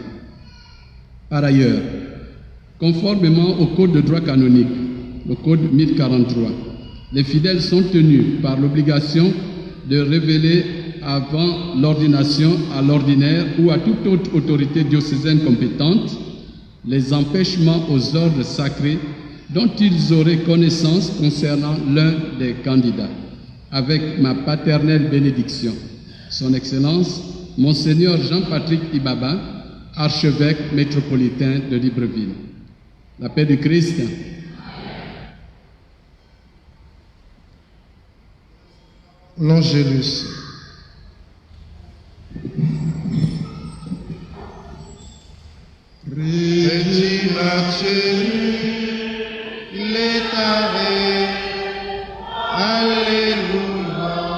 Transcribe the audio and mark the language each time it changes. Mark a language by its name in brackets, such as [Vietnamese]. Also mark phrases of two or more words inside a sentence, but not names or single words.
[French] Par ailleurs, conformément au Code de droit canonique, le Code 1043, les fidèles sont tenus par l'obligation de révéler avant l'ordination à l'ordinaire ou à toute autre autorité diocésaine compétente les empêchements aux ordres sacrés dont ils auraient connaissance concernant l'un des candidats, avec ma paternelle bénédiction. Son Excellence, Monseigneur Jean-Patrick Ibaba, archevêque métropolitain de Libreville. La paix du Christ. L'Angélus. [Latin] Regina Celi, letare, [French] Alléluia,